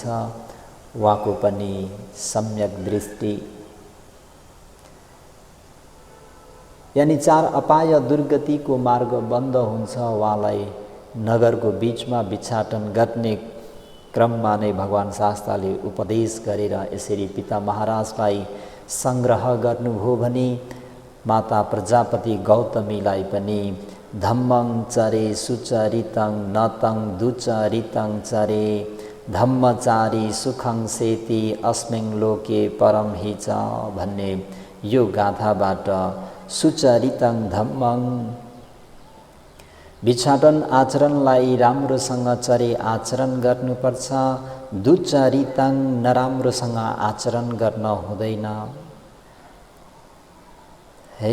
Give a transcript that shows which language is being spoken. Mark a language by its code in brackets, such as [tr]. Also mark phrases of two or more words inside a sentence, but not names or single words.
[ne] उहाँको पनि सम्यक दृष्टि यानी 4 अपाय दुर्गतिको मार्ग बन्द हुन्छ। उहाँलाई नगरको बिचमा भिक्षाटन गर्ने क्रममा नै भगवान शास्ताले उपदेश गरेर यसरी पिता महाराजलाई सङ्ग्रह गर्नुभयो भने माता प्रजापति गौतमीलाई पनि [pi] धम्मं चरे सुचरितं नतं दुचरितं चरे धम्मचारी सुखं सेति अस्मिन् लोके परमहिच [ne] भन्ने यो गाथाबाट [pi] सुचरितं धम्मं [ne] भिक्षाटन आचरणलाई राम्रोसँग चरे आचरण गर्नुपर्छ। दुचरितं नराम्रोसँग आचरण गर्न हुँदैन है।